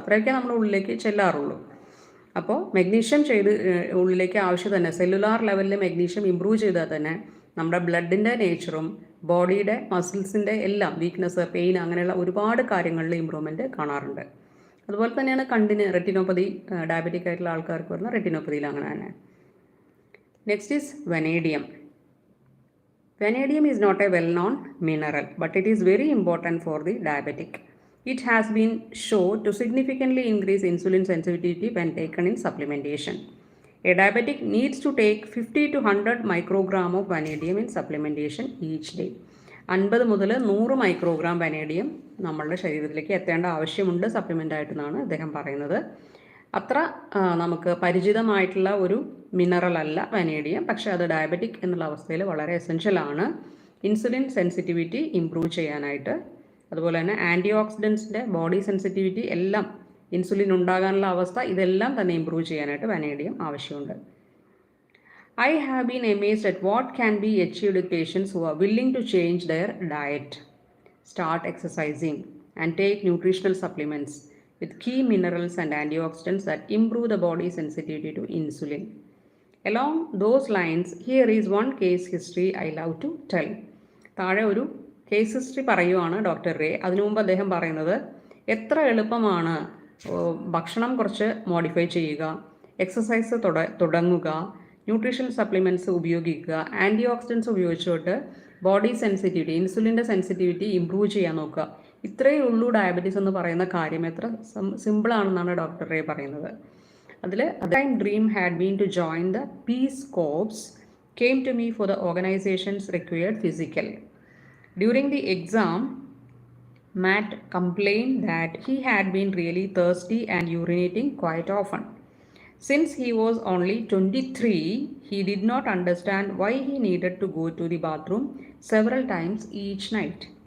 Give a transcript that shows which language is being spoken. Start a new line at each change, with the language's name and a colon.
Malayalam: അത്രയൊക്കെ നമ്മൾ ഉള്ളിലേക്ക് ചെല്ലാറുള്ളൂ. അപ്പോൾ മെഗ്നീഷ്യം ഉള്ളിലേക്ക് ആവശ്യം തന്നെ, സെല്ലുലാർ ലെവലിൽ മെഗ്നീഷ്യം ഇമ്പ്രൂവ് ചെയ്താൽ തന്നെ നമ്മുടെ ബ്ലഡിൻ്റെ നേച്ചറും ബോഡിയുടെ മസിൽസിൻ്റെ എല്ലാം വീക്ക്നെസ്, പെയിൻ, അങ്ങനെയുള്ള ഒരുപാട് കാര്യങ്ങളിൽ ഇമ്പ്രൂവ്മെൻറ്റ് കാണാറുണ്ട്. അതുപോലെ തന്നെയാണ് കണ്ണിന് റെറ്റിനോപ്പതി, ഡയബറ്റിക് ആയിട്ടുള്ള ആൾക്കാർക്ക് വരുന്ന റെറ്റിനോപ്പതിയിൽ അങ്ങനെ തന്നെ.
English: Next is vanadium. Vanadium is not a well known mineral but it is very important for the diabetic. It has been shown to significantly increase insulin sensitivity when taken in supplementation. A diabetic needs to take 50 to 100 microgram of vanadium in supplementation each day.
Malayalam: 50 മുതൽ 100 microgram vanadium നമ്മളുടെ ശരീരത്തിലേക്ക് എത്തേണ്ട ആവശ്യമുണ്ട് supplement ആയിട്ടെന്നാണ് അദ്ദേഹം പറയുന്നത്. അത്ര നമുക്ക് പരിചിതമായിട്ടുള്ള ഒരു മിനറൽ അല്ല വനേഡിയം, പക്ഷേ അത് ഡയബറ്റിക് എന്നുള്ള അവസ്ഥയിൽ വളരെ എസെൻഷ്യലാണ്. ഇൻസുലിൻ സെൻസിറ്റിവിറ്റി ഇംപ്രൂവ് ചെയ്യാനായിട്ട്, അതുപോലെ തന്നെ ആൻറ്റി ഓക്സിഡൻസിൻ്റെ ബോഡി സെൻസിറ്റിവിറ്റി എല്ലാം, ഇൻസുലിൻ ഉണ്ടാകാനുള്ള അവസ്ഥ, ഇതെല്ലാം തന്നെ ഇമ്പ്രൂവ് ചെയ്യാനായിട്ട് വനേഡിയം ആവശ്യമുണ്ട്.
English: I have been amazed at what can be achieved with patients who are willing to change their diet, start exercising, and take nutritional supplements with key minerals and antioxidants that improve the body's sensitivity to insulin. Along those lines, here is one case history I love to tell.
Malayalam: താഴെ ഒരു case history പറയുവാണ് doctor ray. അതിനു മുമ്പ് അദ്ദേഹം പറയുന്നത് എത്ര എളുപ്പമാണ് ഭക്ഷണം കുറച്ച് മോഡിഫൈ ചെയ്യുക, എക്സസൈസ് തുടങ്ങുക, ന്യൂട്രീഷൻ സപ്ലിമെൻറ്റ്സ് ഉപയോഗിക്കുക, ആൻറ്റി ഓക്സിഡൻസ് ഉപയോഗിച്ചുകൊണ്ട് ബോഡി സെൻസിറ്റിവിറ്റി, ഇൻസുലിൻ്റെ സെൻസിറ്റിവിറ്റി ഇമ്പ്രൂവ് ചെയ്യാൻ നോക്കുക. ഇത്രയേ ഉള്ളൂ ഡയബറ്റീസ് എന്ന് പറയുന്ന കാര്യം എത്ര സിമ്പിളാണെന്നാണ് ഡോക്ടർ റേ പറയുന്നത്.
English: അതിൽ Tim dream had been to join the peace corps, came to me for the organization's required physical. During the exam, Matt complained that he had been really thirsty and urinating quite often. Since he was only 23, he did not understand why he needed to go to the bathroom several times each night.